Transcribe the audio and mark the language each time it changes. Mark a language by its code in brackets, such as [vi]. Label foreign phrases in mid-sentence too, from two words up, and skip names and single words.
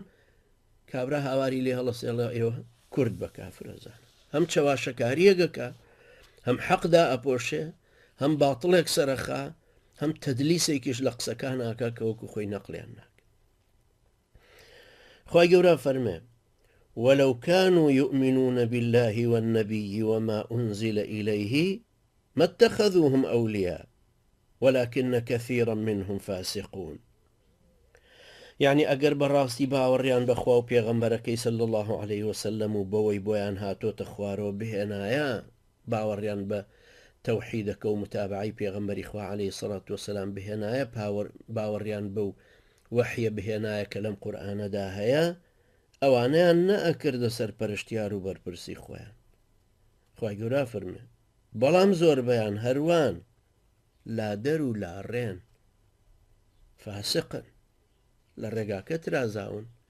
[ckb] کابرا هاواری لێ هەڵەسێڵە ئێوە کورد بە کافرەزان، هەم چەواشەکاریەگەکە، هەم حەقدا ئەپۆشێ، هەم باتڵێک سەرخا، هەم تەدلیسێکیش لە قسەکان ناکە کە وەکو خۆی نەقلیان ناکە. خی گەورە فەرمێ [ar] ولو كانوا يؤمنون بالله والنبي وما أنزل إليه ما اتخذوهم أولياء ولكن كثيرا منهم فاسقون. [ckb] يعني ئەگەر بەڕاستی باوەڕیان بەخوا و پێغەمبەرەکەی [ar] صلی الله عليه وسلم [ckb] و بەوەی بۆیان هاتۆتە خوارەوە بهێنایە، باوەڕیان بە تەوحیدەکە و متابعی پێغەمبەری خوا [ar] عليه الصلاة والسلام [ckb] بهێنایە، باوەڕیان بەو وەحیە بهێنایە کە لەم قورئانەدا هەیە، ئەوانەیان نەئەکردە سەرپەرشتیار و بەرپرسی خۆیان. خی گەورە فەرمێ بەڵام زۆربەیان هەروان لادەر و لاڕێن، فاسقن، لە ڕێگاکە ترازاون.